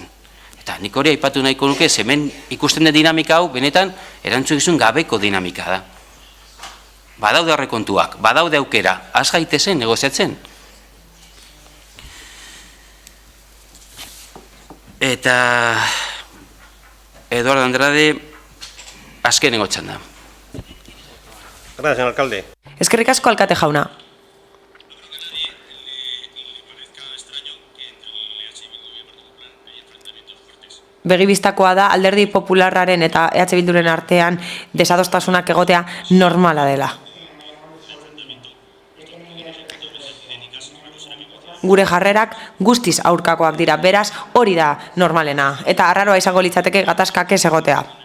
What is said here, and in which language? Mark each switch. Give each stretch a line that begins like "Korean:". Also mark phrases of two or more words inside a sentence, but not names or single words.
Basque: Eta nik hori aipatu nahiko nuke, hemen ikusten den dinamika hau, benetan, erantzukizun gabeko dinamika da. Badaude aurrekontuak, badaude aukera, az gaitezen negoziatzen. Eta Eduardo Andrade, azkenengo txanda.
Spanish: Gracias, señor alcalde.
Basque: Eskerrik asko alkate jauna. Begibistakoa da Alderdi Popularraren eta EH Bilduren artean desadostasunak egotea normala dela. Gure jarrerak guztiz aurkakoak dira, beraz hori da normalena, eta arraroa izango litzateke gatazkak ez egotea.